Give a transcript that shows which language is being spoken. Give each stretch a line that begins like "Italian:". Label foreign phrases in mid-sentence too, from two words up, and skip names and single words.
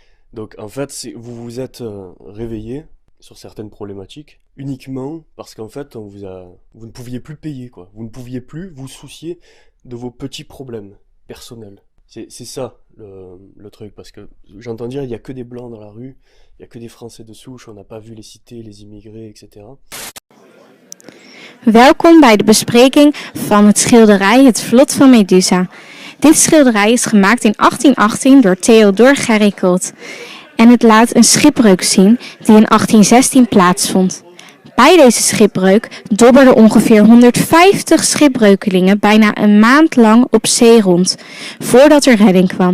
French: Donc en fait, vous vous êtes réveillé sur certaines problématiques uniquement parce qu'en fait, vous ne pouviez plus payer, quoi. Vous ne pouviez plus vous soucier de vos petits problèmes personnels. C'est ça le truc, parce que j'entends dire il n'y a que des blancs dans la rue, il n'y a que des Français de souche, on n'a pas vu les cités, les immigrés, etc.
Dutch: Welkom bij de bespreking van het schilderij Het Vlot van Medusa. Dit schilderij is gemaakt in 1818 door Theodor Géricault. En het laat een schipbreuk zien die in 1816 plaatsvond. Bij deze schipbreuk dobberden ongeveer 150 schipbreukelingen bijna een maand lang op zee rond, voordat er redding kwam.